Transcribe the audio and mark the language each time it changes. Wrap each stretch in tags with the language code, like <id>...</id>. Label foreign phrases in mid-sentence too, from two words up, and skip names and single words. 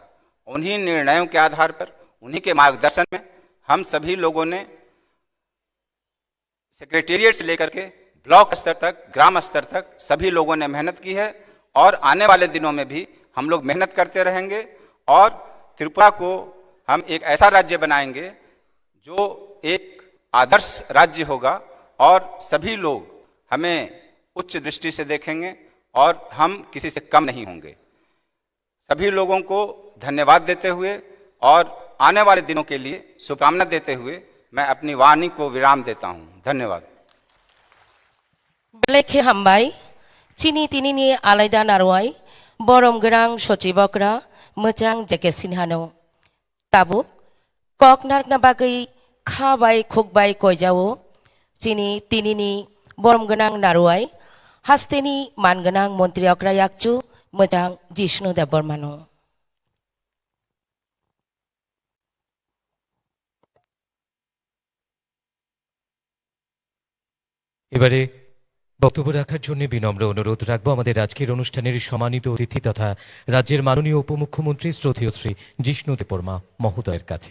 <hi>उन्हीं निर्णयों के आधार पर, उन्हीं के मार्गदर्शन में हम सभी लोगों ने सेक्रेटेरिएट से लेकर के ब्लॉक स्तर तक, ग्राम स्तर तक सभी लोगों ने मेहनत की है और आने वाले दिनों में भी हम लोग मेहनत करते रहेंगे और त्रिपुरा को हम एक ऐसा राज्य बनाएंगे जो एक आदर्श राज्य होगा और सभी लोग हमें उच्च दृष्टि से देखेंगे और हम किसी से कम नहीं होंगे। सभी लोगों को धन्यवाद देते हुए और आने वाले दिनों के लिए शुभकामना देते हुए मैं अपनी वाणी को विराम देता हूं। धन्यवाद।</hi> <trp>बेलेखे हामबाय चिनी तिनिनि आलायदा नारवाय बरम गोनां सचिबकरा मोजां जेके सिनहानो ताबुक ककनारना बागै खाबाय खुकबाय कयजावो चिनी तिनिनि बरम गोनां नारवाय हास्तेनि मानगोनां मन्त्रि अग्रा याकचु मोजां जिष्णु देब बर्मानो।</trp> <bn>এবারে বক্তব্য রাখার জন্য বিনম্র অনুরোধ রাখবো আমাদের আজকের অনুষ্ঠানের সম্মানিত অতিথি তথা রাজ্যের মাননীয় উপমুখ্যমন্ত্রী শ্রদ্ধেয় শ্রী জিষ্ণু দেববর্মা মহোদয়ের কাছে।</bn>